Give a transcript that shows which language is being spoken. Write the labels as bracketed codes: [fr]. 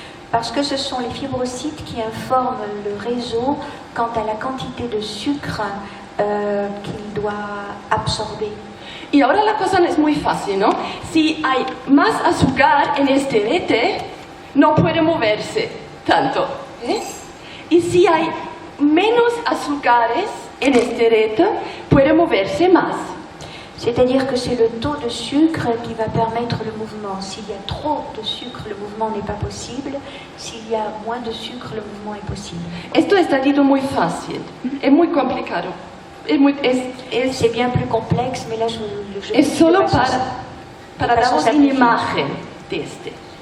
[fr] Parce que ce sont les fibrocytes qui informent le réseau quant à la quantité de sucre qu'il doit absorber. [es] Y ahora la cosa no es muy fácil, ¿no? Si hay más azúcar en este rete, no puede moverse tanto. Y si hay menos azúcares en este rete, puede moverse más. [fr] C'est-à-dire que c'est le taux de sucre qui va permettre le mouvement. S'il y a trop de sucre, le mouvement n'est pas possible. S'il y a moins de sucre, le mouvement est possible. [es] Esto está dito muy fácil, es muy complicado. [fr] C'est bien plus complexe, mais là je [es] es solo para darnos una imagen de este.